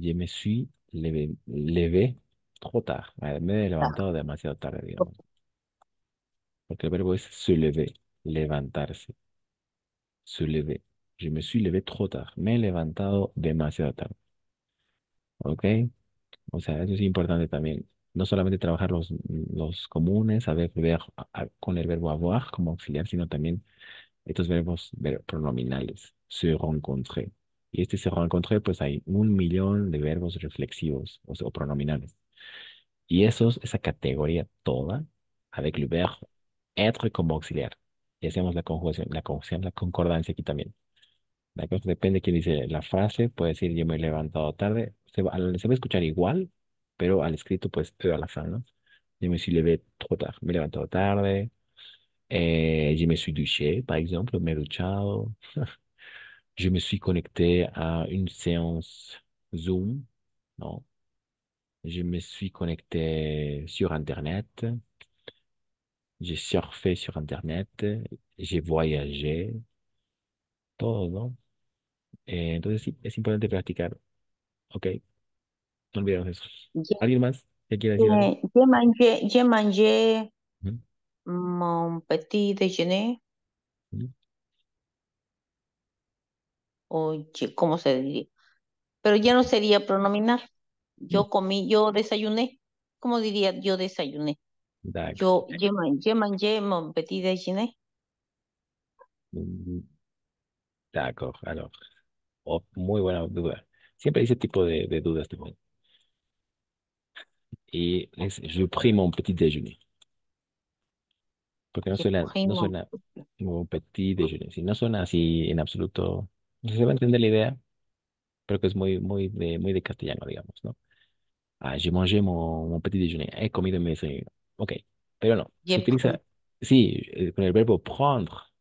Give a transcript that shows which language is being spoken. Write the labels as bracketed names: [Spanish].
[French] Je me suis levé trop tard. [Spanish] Me he levantado demasiado tarde, digamos. Porque el verbo es se lever, levantarse. Se lever. [French] Je me suis levé trop tard. [Spanish] Me he levantado demasiado tarde. ¿Ok? O sea, eso es importante también. No solamente trabajar los comunes, saber ver con el verbo avoir como auxiliar, sino también estos verbos pronominales. Se rencontrer. Y este se rencontrer, pues hay 1 millón de verbos reflexivos o pronominales. Y esa categoría toda, [French] avec le verbe être [Spanish] como auxiliar. Y hacemos la conjugación, la concordancia aquí también. ¿De acuerdo? Depende de quién dice la frase, puede decir yo me he levantado tarde. Se va a escuchar igual, pero al escrito, pues, pero a la fin, ¿no? [French] Je me suis levé trop tard. [Spanish] Me he levantado tarde. [French] Je me suis douché, par exemple, [Spanish] me he duchado. [French] Je me suis connecté à une séance Zoom. Non. Je me suis connecté sur Internet. J'ai surfé sur Internet. J'ai voyagé. [Spanish] Todo, ¿no? Entonces sí, es importante practicar. Ok, no olvidemos eso. [French] Je, [Spanish] ¿Alguien más que quiera decir algo? [French] je mangé Ujú, mon petit déjeuner, ujú. [Spanish] ¿cómo se diría? Pero ya no sería pronominar. Yo comí, yo desayuné. ¿Cómo diría yo desayuné? [French] D'accord. Je mangé mon petit déjeuner. [Spanish] Mm, [French] D'accord. Alors, [Spanish] muy buena duda. Siempre hay ese tipo de dudas también. [French] Y je pris mon petit déjeuner. [Spanish] Porque no [French] Je [Spanish] suena, [French] pris [Spanish] no suena como petit déjeuner. Si no suena así en absoluto, se va a entender la idea, pero que es muy de castellano, digamos, ¿no? [French] Ah, j'ai mangé mon petit déjeuner. [Spanish] He comido mi desayuno. Ok, pero no. Se [French] je pris. [Spanish] utiliza, sí, con el verbo prendre.